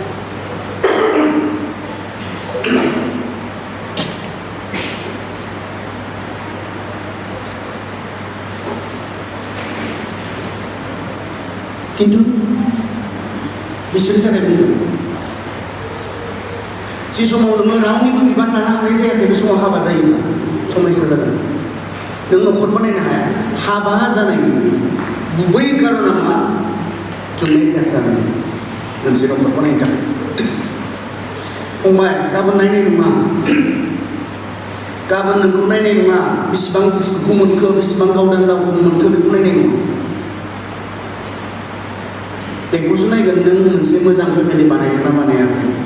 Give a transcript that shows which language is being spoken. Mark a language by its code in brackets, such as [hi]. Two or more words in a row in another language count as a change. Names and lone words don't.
[brx] खिन्थु बिसोरनि थाखाय बुंदों जि समाव नोङो रावनिबो बिबान लानो हानाय जायाखै बे समाव हाबा जायोब्ला समयसा जागोन। नों न'खर बानायनो हाया। हाबा जानायनि गुबै कारना मा? [en] To make a family. [brx] मोनसे न'खर बानायनो थाखाय। फंबाय गाबोन नायनाय नङा, गाबोन नोंखौ नायनाय नङा, बेसेबां गुफुरखौ मोनखो बेसेबां गावदां दावखौ मोनखो बेखौ नायनाय नङा। बेखौसो नायगोन नों मोनसे मोजां फेमिलि बानायदों ना बानायाखै।